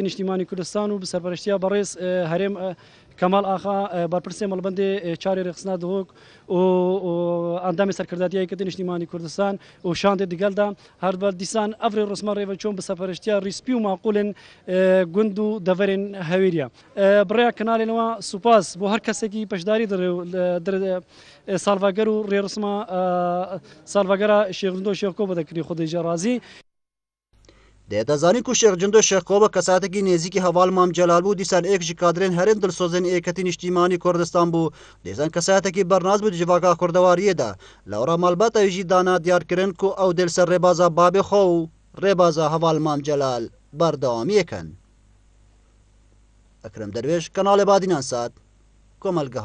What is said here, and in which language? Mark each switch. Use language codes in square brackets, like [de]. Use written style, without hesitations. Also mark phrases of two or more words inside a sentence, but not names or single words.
[ku] نیشتیمانی کوردستان و بەسەرپەرشتیە بەڕێز هەرێم کەمال ئاغا بەرپرسێ مەلبەندێ چارێ ڕێخستنا دۆک و ئەندامی سەرکردەتیە یەکەتی نیشتیمانی کوردستان و شاندێ دیگەلدا هەر دیسان ئەڤڕێ ڕسمە ڕێوە چۆن بەسەرپەرشتیە ڕیسپی و ماقولێن گوند و دەڤەرێن هەوێریە بڕێیا کنارێنەوە سوپاس بۆ هەر کەسێکی پەشداری ساڵڤەگەر و ڕێڕسمە ساڵڤەگەرا شێخ جندۆ شێخ کۆبە دەکردی خودێژێ رازی. دەزانین کو شێخ جندۆ شێخ کۆبە کەساتێکی نێزیکی هەڤال مام جەلال بوو دیسان ئێک ji کادرên herên dilsozên یەکەتی نیشتیمانی کوردستان بوو dêzan kesayetekî bernas bû di civaka kurdewariyê de li ora malbata wî jî dana diyarkirin ku ew dê li ser rêbaza babê xwe û rêbaza heval mam celal berdewamî yekin. Ekrem Derwêj Kanalê Badînan Sat Komelgeha.